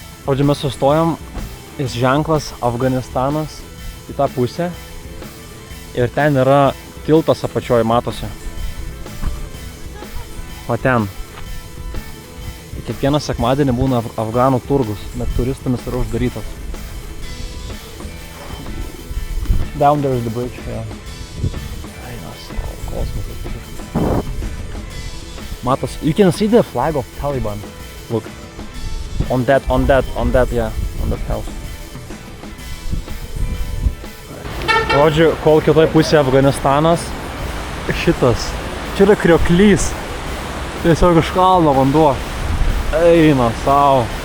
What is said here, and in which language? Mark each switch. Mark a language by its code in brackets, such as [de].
[lt] Žodžiu, mes sustojom, jis ženklas Afganistanas į tą pusę ir ten yra tiltas apačioje, matosi. O ten. Kiekvieną sekmadienį būna afganų turgus, bet turistams yra uždarytas. [en] Down there is the bridge, yeah. [lt] Kosmosas. Matos, [en] you can see the flag of Taliban. Look. On that, yeah, on that house. [lt] Žodžiu, kol kitoj pusėje Afganistanas, šitas, čia yra krioklys, tiesiog iš kalno vanduo, eina sau.